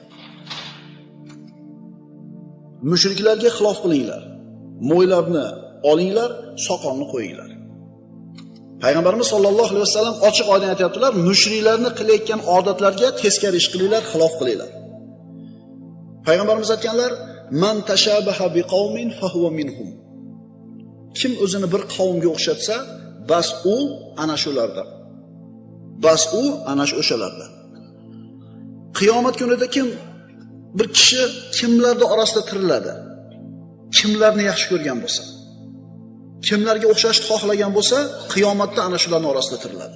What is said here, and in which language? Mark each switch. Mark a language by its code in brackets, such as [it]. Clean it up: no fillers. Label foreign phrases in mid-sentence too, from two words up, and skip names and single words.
[uz] Mushriklarga xilof qilinglar, mo'ylabni olinglar, soqolni qo'yinglar. Payg'ambarimiz [ar] صلى الله عليه وسلم [uz] ochiq-oydin aytayaptilar, mushriklarni qilayotgan odatlarga teskari ish qilinglar, xilof qilinglar. Payg'ambarimiz aytganlar, [ar] "من تشبه بقوم فهو منهم." [uz] Kim o'zini bir qavmga o'xshatsa, bas u ana shulardan. Bas u ana o'shalardan. Qiyomat kunida kim bir kishi kimlarning orasida tiriladi? Kimlarni yaxshi ko'rgan bo'lsa, kimlarga o'xshashni xohlagan bo'lsa, qiyomatda ana shularning orasida tiriladi.